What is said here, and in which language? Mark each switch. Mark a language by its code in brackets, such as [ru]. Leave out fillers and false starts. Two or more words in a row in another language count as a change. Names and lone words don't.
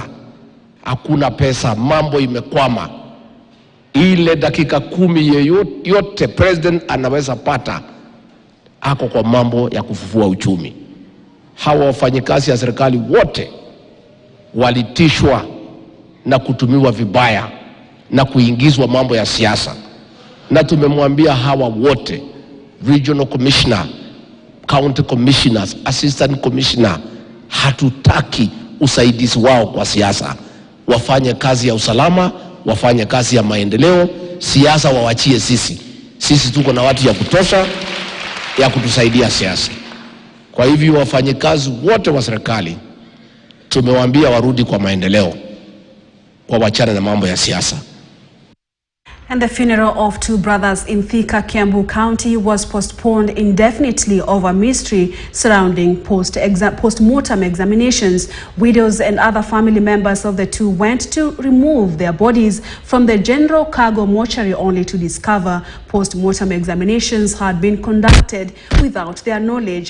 [sw] Hakuna pesa, mambo imekwama. Ile dakika 10 yote president anaweza pata ako kwa mambo ya kufufua uchumi. Hawa wafanyikazi ya serikali wote walitishwa na kutumiwa vibaya na kuingizwa mambo ya siasa. Na tumemwambia hawa wote, [en] regional commissioner, county commissioners, assistant commissioner, [sw] hatutaki usaidizi wao kwa siasa. Wafanye kazi ya usalama, wafanye kazi ya maendeleo, siasa wawachie sisi. Sisi tuko na watu ya kutosha ya kutusaidia siasa. Kwa hivyo wafanyikazi wote wa serikali tumewaambia warudi kwa maendeleo, kwa wachana na mambo ya siasa. [en] And the funeral of two brothers in Thika, Kiambu County was postponed indefinitely over mystery surrounding post-mortem examinations. Widows and other family members of the two went to remove their bodies from the general cargo mortuary only to discover post-mortem examinations had been conducted without their knowledge.